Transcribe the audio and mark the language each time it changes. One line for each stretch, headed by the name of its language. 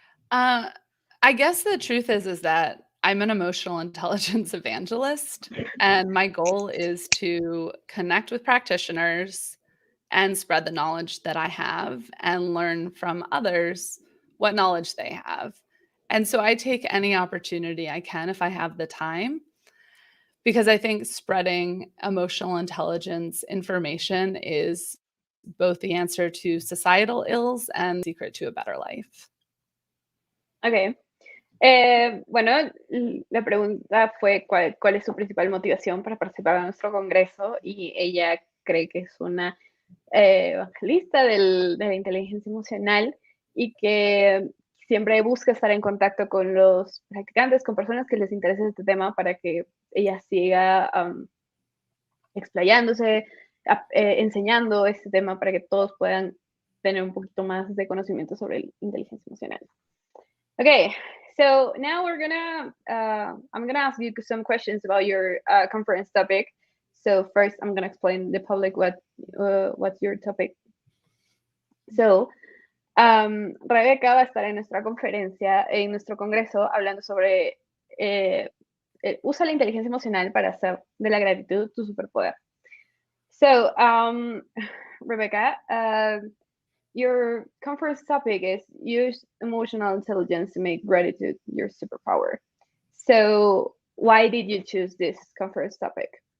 English: I guess the truth is that I'm an emotional intelligence evangelist, and my goal is to connect with practitioners and spread the knowledge that I have and learn from others what knowledge they have. And so I take any opportunity I can if I have the time, because I think spreading emotional intelligence information is both the answer to societal ills and the secret to a better life. Okay.
Spanish: Bueno, la pregunta fue cuál es su principal motivación para participar en nuestro Congreso y ella cree que es una evangelista de la inteligencia emocional y que siempre busca estar en contacto con los practicantes, con personas que les interese este tema para que ella siga explayándose, enseñando este tema para que todos puedan tener un poquito más de conocimiento sobre la inteligencia emocional.
English: Okay, so now I'm gonna ask you some questions about your conference topic. So first, I'm gonna explain the public what's your topic.
Spanish: So, Rebeca va a estar en nuestra conferencia, en nuestro congreso, hablando sobre usa la inteligencia emocional para hacer de la gratitud tu superpoder.
English: So, Rebecca, your conference topic is use emotional intelligence to make gratitude your superpower. So, why did you choose this conference topic?